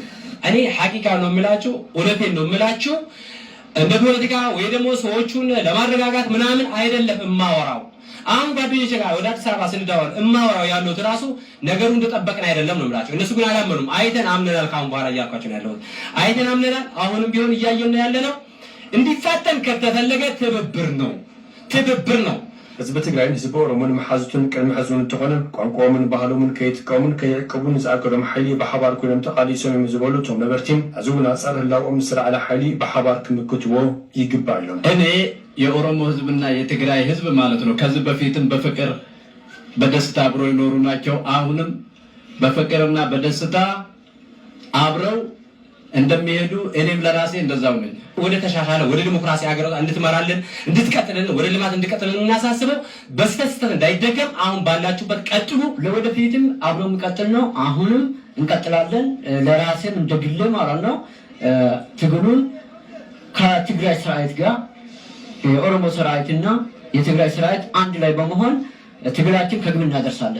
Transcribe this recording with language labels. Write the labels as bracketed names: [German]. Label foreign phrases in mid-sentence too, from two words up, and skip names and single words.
[Amharic] እኔ ሐቂቃ ነው የምላችሁ እውነቴን ነው የምላችሁ እንደ ፖለቲካ ወይ ደግሞ ሰዎቹን ለማረጋጋት ምናምን አይደለም እማወራው አሁን ጓደኞቼ ጋር ወደ አዲስ አበባ ስንዳወር እማወራው ያለው ራሱ ነገሩ እንደጠበቅን አይደለም ነው የምላችሁ እነሱ ግን አላመኑም አይተን አምነናል ካሁን በኋላ እያልኳቸው ነው ያለው አይተን አምነናል አሁንም ቢሆን እያየን ነው ያለነው እንዲፋጠን ከተፈለገ ትብብር ነው [Tigrinya] ህዝብ ትግራይ ህዝብ ኦሮሞን መሓዙትን ቅድሚ ሕዝቡን እንትኾነ ቋንቋኦምን ባህሎምን ከይጥቀሙን ከይዕቅቡን ዝኣከዶም ሓይሊ ብሓባር ኮይኖም ተቃሊሶም እዮም ዝበሉ እቶም ነበርቲም ሕዚ እውን ኣፀር ህላዎም ዝስራዕለ ሓይሊ ብሓባር ክምክትዎ ይግባእ እዮም [Amharic] እኔ የኦሮሞ ህዝብና የትግራይ ህዝብ ማለት ነው ከዚህ በፊትም በፍቅር በደስታ አብሮ ይኖሩ ናቸው አሁንም በፍቅርና በደስታ አብረው እንደሚሄዱ እኔም ለራሴ እንደዛው ነኝ ወደ ተሻሻለ ወደ ዲሞክራሲ ሀገር እንድትመራልን እንድትቀጥልን ወደ ልማት እንድትቀጥልን እናሳስበው በስተስተን እንዳይደገም አሁን ባላችሁበት ቀጥሉ ለወደፊትም አብሮ እንቀጥል ነው አሁንም እንቀጥላለን ለራሴም እንደግል ማለት ነው ትግሉን ከትግራይ ሰራዊት ጋር የኦሮሞ ሰራዊትና የትግራይ ሰራዊት አንድ ላይ በመሆን ትግላችን ከግብ እናደርሳለን